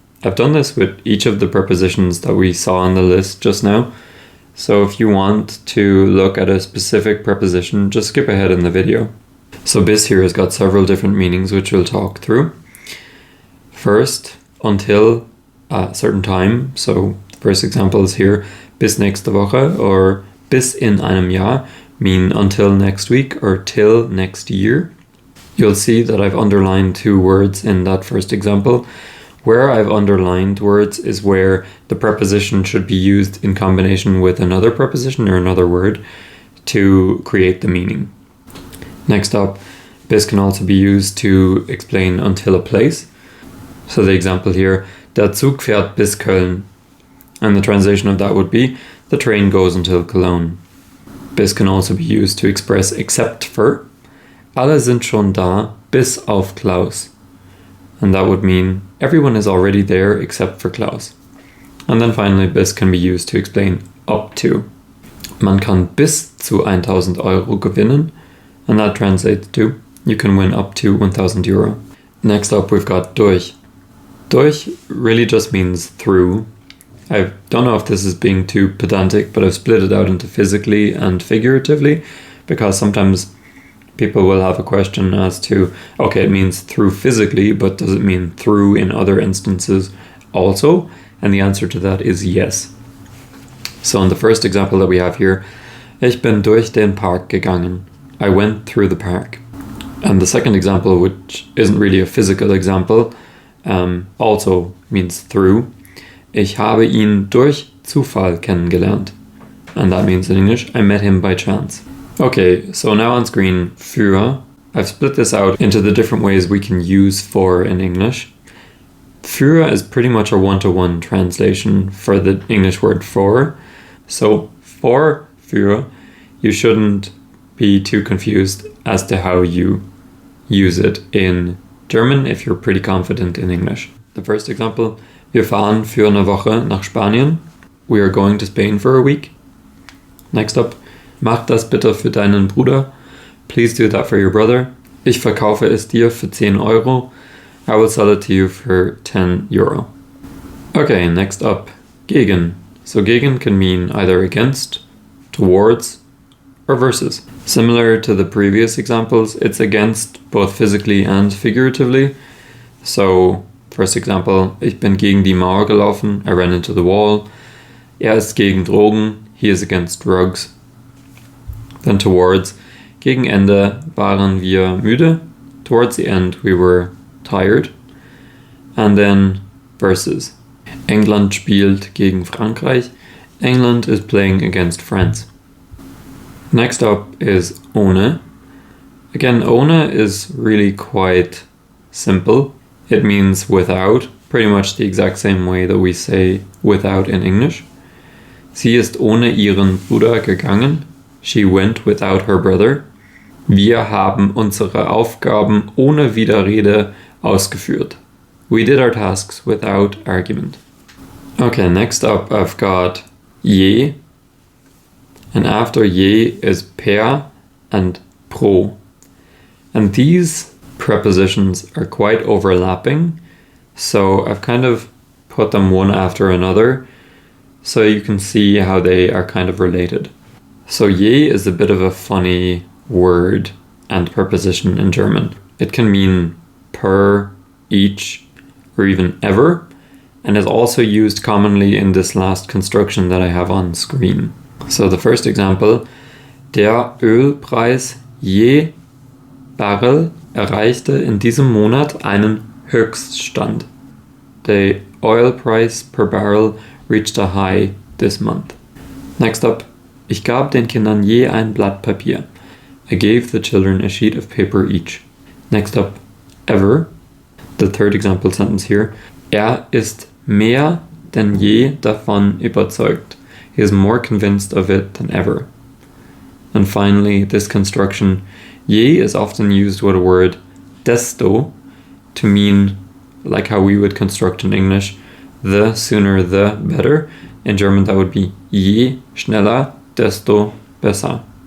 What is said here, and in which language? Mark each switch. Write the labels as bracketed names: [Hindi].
[English] I've done this with each of the prepositions that we saw on the list just now. So if you want to look at a specific preposition, just skip ahead in the video. So bis here has got several different meanings which we'll talk through. First, until a certain time. So the first example is here, [German] bis nächste Woche [English] or [German] bis in einem Jahr [English] mean until next week or till next year. You'll see that I've underlined two words in that first example. Where I've underlined words is where the preposition should be used in combination with another preposition or another word to create the meaning. Next up, bis can also be used to explain until a place. So the example here, [German] der Zug fährt bis Köln. [English] And the translation of that would be, the train goes until Cologne. Bis can also be used to express except for. [German] Alle sind schon da, bis auf Klaus. [English] And that would mean everyone is already there except for Klaus. And then finally, bis can be used to explain up to. [German] Man kann bis zu 1000 Euro gewinnen. [English] And that translates to, you can win up to 1000 euro. Next up, we've got durch. Durch really just means through. I don't know if this is being too pedantic, but I've split it out into physically and figuratively because sometimes people will have a question as to, okay, it means through physically, but does it mean through in other instances also? And the answer to that is yes. So in the first example that we have here, [German] ich bin durch den Park gegangen. [English] I went through the park. And the second example, which isn't really a physical example, also means through. [German] Ich habe ihn durch Zufall kennengelernt. [English] And that means in English, I met him by chance. Okay, so now on screen, für. I've split this out into the different ways we can use for in English. Für is pretty much a one-to-one translation for the English word for. So for, für, you shouldn't be too confused as to how you use it in German if you're pretty confident in English. The first example, [German] wir fahren für eine Woche nach Spanien. [English] We are going to Spain for a week. Next up, [German] mach das bitte für deinen Bruder. [English] Please do that for your brother. [German] Ich verkaufe es dir für 10 Euro. [English] I will sell it to you for 10 euro. Okay, next up, gegen. So gegen can mean either against, towards, or versus. Similar to the previous examples, it's against both physically and figuratively. So, first example, [German] ich bin gegen die Mauer gelaufen. [English] I ran into the wall. [German] Er ist gegen Drogen. [English] He is against drugs. Then towards, [German] gegen Ende waren wir müde. [English] Towards the end, we were tired. And then versus. [German] England spielt gegen Frankreich. [English] England is playing against France. Next up is Ohne. Again, Ohne is really quite simple. It means without, pretty much the exact same way that we say without in English. [German] Sie ist ohne ihren Bruder gegangen. [English] She went without her brother. [German] Wir haben unsere Aufgaben ohne Widerrede ausgeführt. [English] We did our tasks without argument. Okay, next up I've got je. And after je is per and pro. And these prepositions are quite overlapping. So I've kind of put them one after another so you can see how they are kind of related. So je is a bit of a funny word and preposition in German. It can mean per, each, or even ever, and is also used commonly in this last construction that I have on screen. So the first example, [German] der Ölpreis je Barrel erreichte in diesem Monat einen Höchststand. [English] The oil price per barrel reached a high this month. Next up, [German] ich gab den Kindern je ein Blatt Papier. [English] I gave the children a sheet of paper each. Next up, ever. The third example sentence here. [German] Er ist mehr denn je davon überzeugt. [English] He is more convinced of it than ever. And finally, this construction. Je is often used with a word desto to mean, like how we would construct in English, the sooner the better. In German that would be [German] je schneller, desto besser.